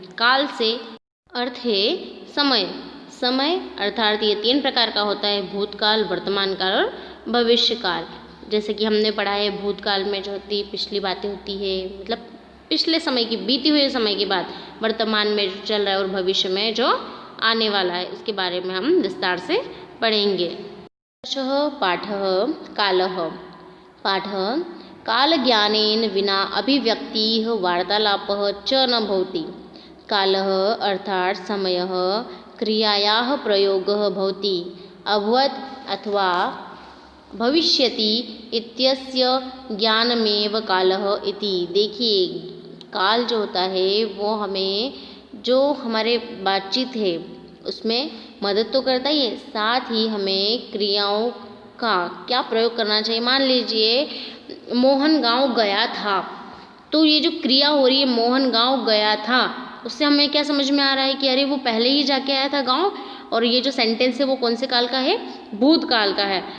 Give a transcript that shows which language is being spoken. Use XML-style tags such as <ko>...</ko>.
<hi>काल से अर्थ है समय। समय अर्थात ये तीन प्रकार का होता है: भूतकाल, वर्तमान काल और भविष्य काल। जैसे कि हमने पढ़ा है, भूतकाल में जो होती पिछली बातें होती है, मतलब पिछले समय की, बीती हुए समय की बात, वर्तमान में जो चल रहा है, और भविष्य में जो आने वाला है उसके बारे में हम विस्तार से पढ़ेंगे।</hi> <sa>पाठः कालः। पाठः कालज्ञानेन विना अभिव्यक्तिः वार्तालापः च न भवति। कालः अर्थात् समयः क्रियायाः प्रयोगः भवति। अभवत् अथवा भविष्यति इत्यस्य ज्ञानमेव कालः इति।</sa> <hi>देखिए, काल जो होता है वो हमें, जो हमारे बातचीत है उसमें मदद तो करता ही है, साथ ही हमें क्रियाओं का क्या प्रयोग करना चाहिए। मान लीजिए मोहन गांव गया था, तो ये जो क्रिया हो रही है मोहन गांव गया था, उससे हमें क्या समझ में आ रहा है कि अरे वो पहले ही जाके आया था गांव, और ये जो सेंटेंस है वो कौन से काल का है? भूतकाल का है।</hi>